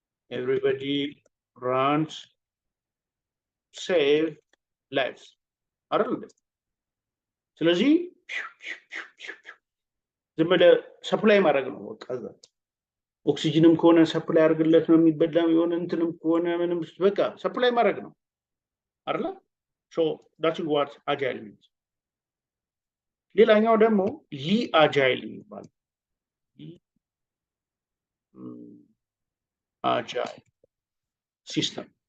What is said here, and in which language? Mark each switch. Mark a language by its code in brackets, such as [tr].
[en] everybody runs, save lives [am] አይደል? ስለዚህ ዝም ብለህ ሰፕላይ ማድረግ ነው በቃ እዛ ኦክሲጅንም ከሆነ ሰፕላይ አድርግለት ነው የሚበላው፣ የሆነ እንትንም ከሆነ ምንም በቃ ሰፕላይ ማድረግ ነው አይደል? [en] so that is what agile means. [am] ሌላኛው ደግሞ አጃይል ይባላል። [en] agile system.